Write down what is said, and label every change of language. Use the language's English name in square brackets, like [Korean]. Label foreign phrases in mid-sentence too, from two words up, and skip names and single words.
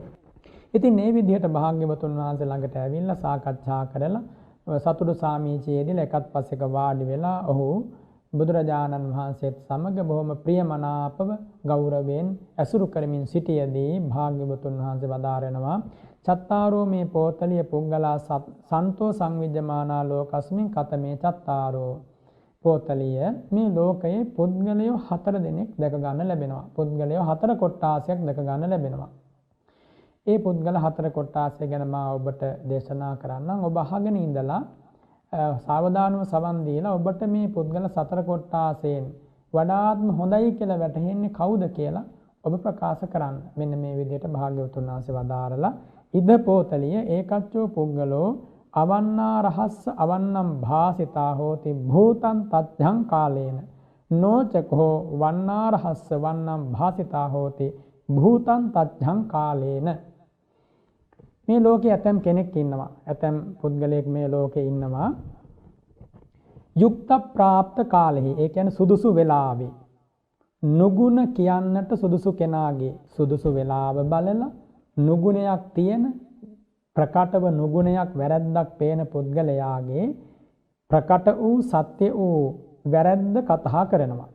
[Sinhala] ඉතින් මේ විදිහට භාග්‍යවතුන් වහන්සේ ළඟට ඇවිල්ලා සාකච්ඡා කරලා සතුටු සාමීචයේදී එකත් පස්සෙක වාඩි වෙලා ඔහු බුදුරජාණන් වහන්සේත් සමග බොහොම ප්‍රියමනාපව ගෞරවයෙන් ඇසුරු කරමින් සිටියදී භාග්‍යවතුන් වහන්සේ වදාරනවා [Pali] චත්තාරෝ මේ පෝතලිය පුංගලා සන්තෝ සංවිජ්ජමානා ලෝකස්මින් කතමේ චත්තාරෝ පෝතලිය [Sinhala] මේ ලෝකයේ පුද්ගලයෝ 4 දෙනෙක් දැක ගන්න ලැබෙනවා. පුද්ගලයෝ 4 කොට්ටාසයක් දැක ගන්න ලැබෙනවා. ඒ පුද්ගල 4 කොට්ටාසය ගැන මා ඔබට දේශනා කරන්නම්. ඔබ අහගෙන ඉඳලා සාවධානව සවන් දීලා ඔබට මේ පුද්ගල 4 කොට්ටාසයෙන් වඩාත්ම හොඳයි කියලා වැටහෙන්නේ කවුද කියලා ඔබ ප්‍රකාශ කරන්න. මෙන්න මේ විදිහට භාග්‍යවතුන් වහන්සේ වදාරලා [Pali] ඉද පෝතලිය ඒකච්චෝ පුද්ගලෝ අවන්නා රහස්ස අවන්නම් භාසිතා හෝති භූතං තත්‍යං කාලේන නොචකෝ වන්නා රහස්ස වන්නම් භාසිතා හෝති භූතං තත්‍යං කාලේන. [Sinhala] මේ ලෝකේ ඇතම් කෙනෙක් ඉන්නවා, ඇතම් පුද්ගලයෙක් මේ ලෝකේ ඉන්නවා යුක්ත ප්‍රාප්ත කාලෙහි, ඒ කියන්නේ සුදුසු වෙලාවේ නුගුණ කියන්නට සුදුසු කෙනාගේ සුදුසු වෙලාව බලලා නුගුණයක් තියෙන ප්‍රකටව නුගුණයක් වැරැද්දක් පේන පුද්ගලයාගේ ප්‍රකට වූ සත්‍ය වූ වැරැද්ද කතා කරනවා.